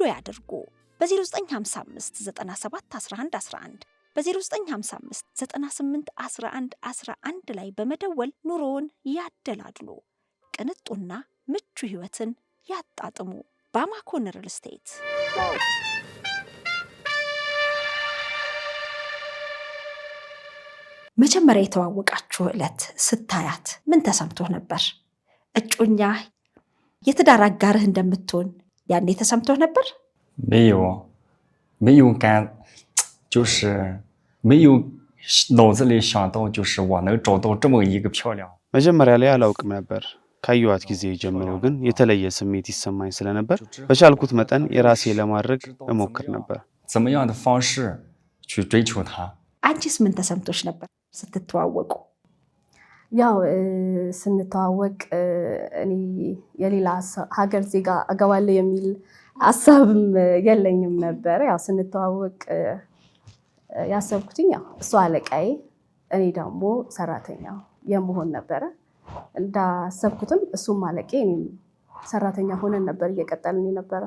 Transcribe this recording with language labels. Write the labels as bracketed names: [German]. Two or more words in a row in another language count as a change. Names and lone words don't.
[Amharic] ያድርጉ። በ0955 97 11 11 በ0955 98 11 11 ላይ በመደወል ኑሮውን ያደላድሉ። ቅንጡና ምቹ ህይወትን ያጣጥሙ። ባማኮን ሪል ስቴት። መጀመሪያ የተዋወቃችሁ ዕለት ስታያት ምን ተሰምቶህ ነበር? እጮኛ የትዳር አጋርህ እንደምትሆን ያኔ ተሰምቶህ ነበር? [Chinese] 没有感，就是没有脑子里想到，就是我能找到这么一个漂亮。 [Amharic] መጀመሪያ ላይ አላውቅም ነበር። ካየኋት ጊዜ ጀምሮ ግን የተለየ ስሜት ይሰማኝ ስለነበር በቻልኩት መጠን የራሴ ለማድረግ እሞክር ነበር። [Chinese] 怎么样的方式去追求她？ [Amharic] አንቺስ ምን ተሰምቶሽ ነበር ስትተዋወቁ? ያው ስንተዋወቅ እኔ የሌላ ሀገር ዜጋ አገባለሁ የሚል ሀሳብም የለኝም ነበር። ያው ስንተዋወቅ ያሰብኩትኝ ያው እሷ አለቃዬ እኔ ደግሞ ሰራተኛ የመሆን ነበረ። እንዳሰብኩትም እሱም አለቄ እኔም ሰራተኛ ሆነን ነበር እየቀጠልን የነበረው።